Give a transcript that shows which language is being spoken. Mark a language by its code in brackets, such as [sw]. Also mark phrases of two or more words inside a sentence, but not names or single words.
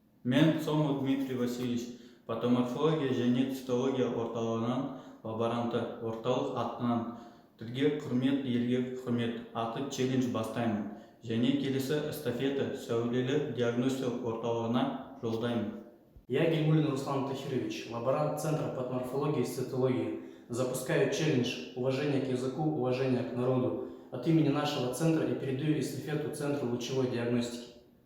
[kk] Мен Сомов Дмитрий Васильевич, патоморфология және цитология орталығынан лаборанты. Орталық атынан тілге құрмет, елге құрмет атты челлендж бастаймын. Және келесі эстафета сәулелі диагностика орталығына жолдаймын. [ru] Я, Гельмулин Руслан Тахирович, лаборант Центра патоморфологии и цитологии, запускаю челлендж «Уважение к языку, уважение к народу» от имени нашего центра и передаю эстафету Центру лучевой диагностики.